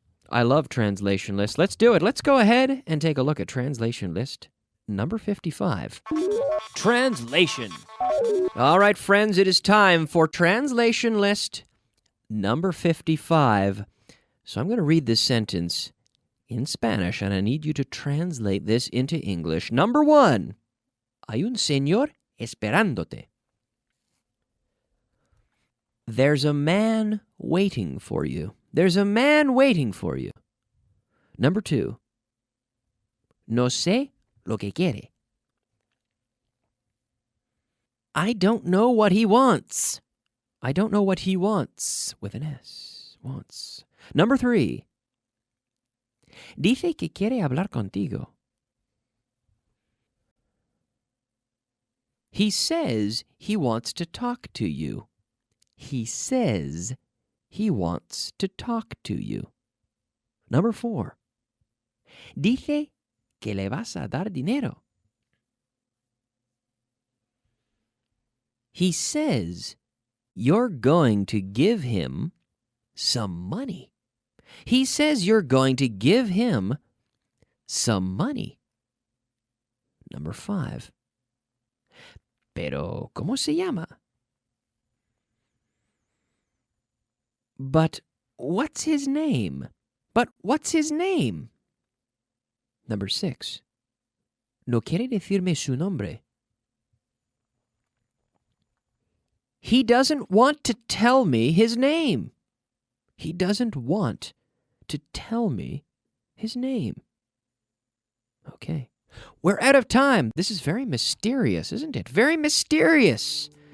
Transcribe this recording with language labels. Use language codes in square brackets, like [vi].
[en] I love translation lists. Let's do it. Let's go ahead and take a look at translation list number 55. Translation. All right, friends, it is time for translation list number 55. So I'm going to read this sentence in Spanish, and I need you to translate this into English. Number 1. [es] Hay un señor esperándote. [en] There's a man waiting for you. There's a man waiting for you. Number 2. [es] No sé lo que quiere. [en] I don't know what he wants. I don't know what he wants. With an S. Wants. Number 3. [es] Dice que quiere hablar contigo. [en] He says he wants to talk to you. He says he wants to talk to you. Number 4. [es] Dice que le vas a dar dinero. [en] He says you're going to give him some money. He says you're going to give him some money. Number 5. [es] Pero, ¿cómo se llama? [en] But what's his name? But what's his name? Number 6. [es] No quiere decirme su nombre. [en] He doesn't want to tell me his name. He doesn't want to tell me his name. Okay. We're out of time. This is very mysterious, isn't it? Very mysterious.